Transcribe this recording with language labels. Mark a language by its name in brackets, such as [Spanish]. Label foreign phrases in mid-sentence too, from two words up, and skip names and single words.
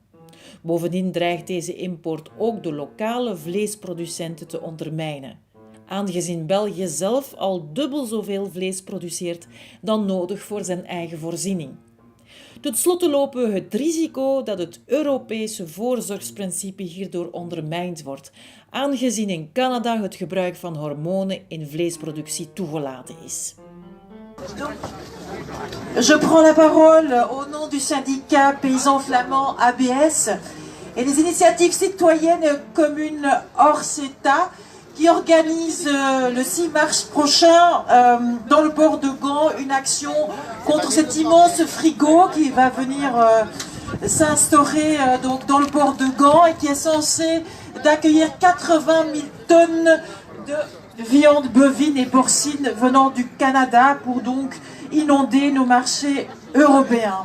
[Dutch] Bovendien dreigt deze import ook de lokale vleesproducenten te ondermijnen, aangezien België zelf al dubbel zoveel vlees produceert dan nodig voor zijn eigen voorziening. Tot slot lopen we het risico dat het Europese voorzorgsprincipe hierdoor ondermijnd wordt, aangezien in Canada het gebruik van hormonen in vleesproductie toegelaten is. [French] Je prends la parole au nom du syndicat paysan flamand ABS et des initiatives citoyennes communes hors CETA qui organise le 6 mars prochain dans le port de Gand une action contre cet immense frigo qui va venir s'instaurer donc dans le port de Gand et qui est censé d'accueillir 80 000 tonnes de viande bovine et porcine venant du Canada pour donc inonder nos marchés européens.